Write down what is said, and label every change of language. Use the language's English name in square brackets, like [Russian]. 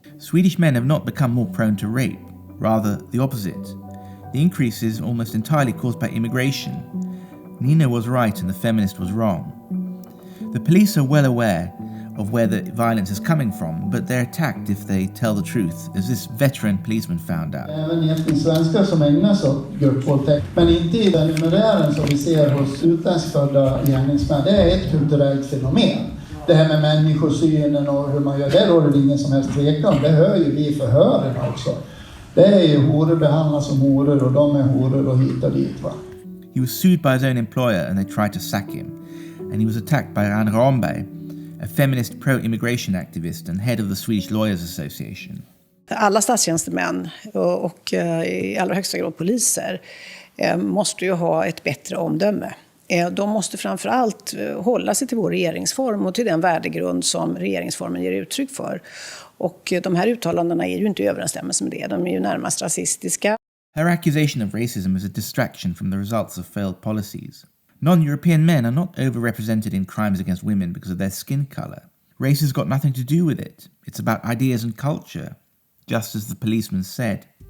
[English] Swedish men have not become more prone to rape, rather the opposite. The increase is almost entirely caused by immigration. Nina was right and the feminist was wrong. The police are well aware of where the violence is coming from, but they're attacked if they tell the truth, as this veteran policeman found out. [Swedish] Även etniska svenskar som ägnar sig åt gruppvåldtäkt, men inte i den numerären som vi ser hos utländskfödda gärningsmän. Det är ett kulturellt fenomen. Det här med människosynen och hur man gör, det råder det ingen som helst tvekan. Det hör ju vi förhören också. Det är ju horor behandlas som horor och de är horor och hit och dit, va. [English] He was sued by his own employer and they tried to sack him. And he was attacked by Anne Ramberg, a feminist pro-immigration activist and head of the Swedish Lawyers Association. [Swedish] Alla statstjänstemän och i allra högsta grad poliser måste ju ha ett bättre omdöme. De måste framförallt hålla sig till vår regeringsform och till den värdegrund som regeringsformen ger uttryck för. Och de här uttalandena är ju inte i överensstämmelse med det. De är ju närmast rasistiska. [English] Her accusation of racism is a distraction from the results of failed policies. Non-European men are not overrepresented in crimes against women because of their skin colour. Race has got nothing to do with it. It's about ideas and culture, just as the policeman said.